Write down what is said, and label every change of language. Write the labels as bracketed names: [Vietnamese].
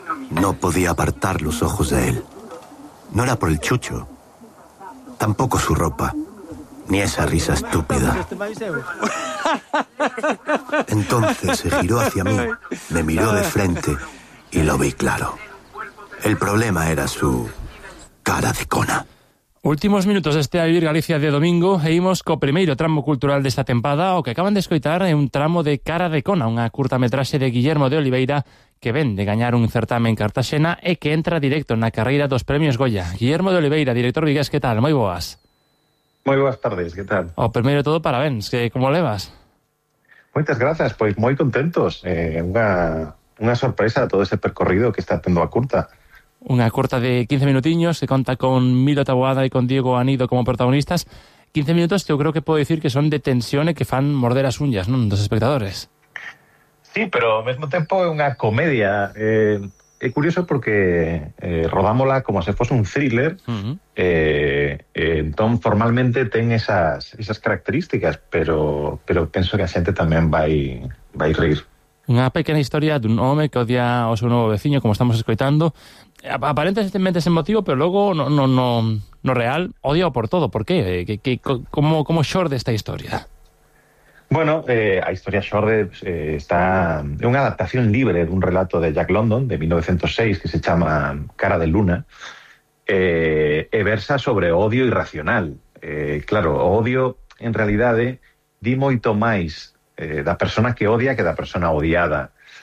[Spanish] No podía apartar los ojos de él. No era por el chucho, tampoco su ropa, ni esa risa estúpida. Entonces se giró hacia mí, me miró de frente y lo vi claro. El problema era su cara de cona. [Galician] Últimos minutos de este A Vivir Galicia de domingo e imos co primeiro tramo cultural desta tempada, o que acaban de escoitar é un tramo de Cara de Cona, unha curtametraxe de Guillermo de Oliveira que ven de gañar un certame en Cartaxena e que entra directo na carreira dos Premios Goya. Guillermo de Oliveira, director vigués, que tal? Moi boas. Moi boas tardes, que tal? O primeiro de todo, parabéns, que como levas? Moitas grazas, pois moi contentos. Unha sorpresa todo ese percorrido que está tendo a curta. Unha curta de 15 minutiños que conta con Milo Taboada e con Diego Anido como protagonistas. 15 minutos que eu creo que podo dicir que son de tensión e que fan morder as uñas, non, dos espectadores. Sí, pero ao mesmo tempo é unha comedia. É curioso porque rodámola como se fose un thriller. Uh-huh. Entón, formalmente ten esas características, pero penso que a xente tamén vai rir. Unha pequena historia dun home que odia o seu novo veciño, como estamos escoitando. Aparentemente sen motivo, pero logo no real, odio por todo. Por qué? Como xorde esta historia? Bueno, a historia xorde é unha adaptación libre dun relato de Jack London de 1906 que se chama Cara de Luna, e versa sobre odio irracional. Claro, o odio en realidade di moito máis da persona que odia que da persona odiada.